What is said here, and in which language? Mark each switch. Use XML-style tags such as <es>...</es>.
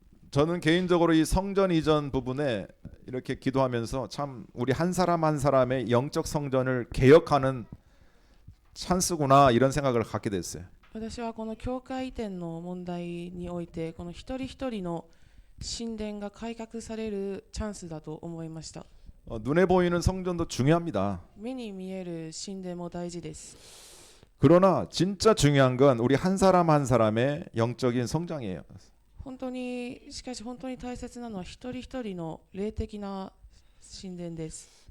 <ko>저는 개인적으로 이 성전 이전 부분에 이렇게 기도하면서 참 우리 한 사람 한 사람의 영적 성전을 개혁하는 찬스구나 이런 생각을 갖게 됐어요.</ko> <ja>私はこの教会移転の問題においてこの一人一人の神殿が改革されるチャンスだと思いました。</ja> <ko>눈에 보이는 성전도 중요합니다.</ko> <ja>目に見える神殿も大事です。</ja> <ko>그러나 진짜 중요한 건 우리 한 사람 한 사람의 영적인 성장이에요.</ko> <ja>しかし本当に大切なのは一人一人の霊的な神殿です。</ja>